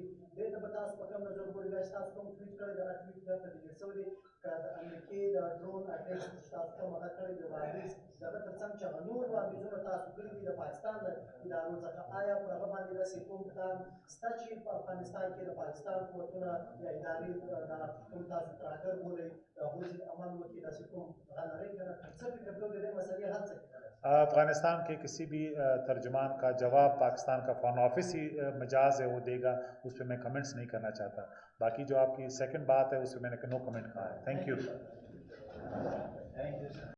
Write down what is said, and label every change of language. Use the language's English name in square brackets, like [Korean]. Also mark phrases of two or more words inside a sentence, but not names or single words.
[Pashto] دې ته به تاسو په کوم نظر ګورئ؟ بیا چې تاسو کوم ټویټ کړی دی هغه ټویټ درته ډیلیټ شوی دی که د امریکې د [English] drone attack [Pashto] چې تاسو کوم هغه کړی دی وړاندیز د هغه تر څنګ چې هغه نور وړاندیزونه تاسو کړي دي د پاکستان د ادارو څخه, آیا په هغه باندې داسې کوم پلان شته چې په افغانستان کې د پاکستان قوتونه یا ادارې دا کوم تاسو ترهګر بولئ د هغوی ضد عمل وکړي, داسې کوم هغه لرئ که نه؟ څه فکر کوئ د دې مسئلې حل څه کیدلی؟ [Urdu] افغانستان کے کسی بھی ترجمان کا جواب پاکستان کا [English] foreign office [Urdu] ہی مجاز ہے وہ دے گا, اس پہ میں کمنٹس نہیں کرنا چاہتا. باقی جو آپ کی سیکنڈ بات ہے اس پہ میں نے [English] no comment [Urdu] کہا ہے. [English] thank you.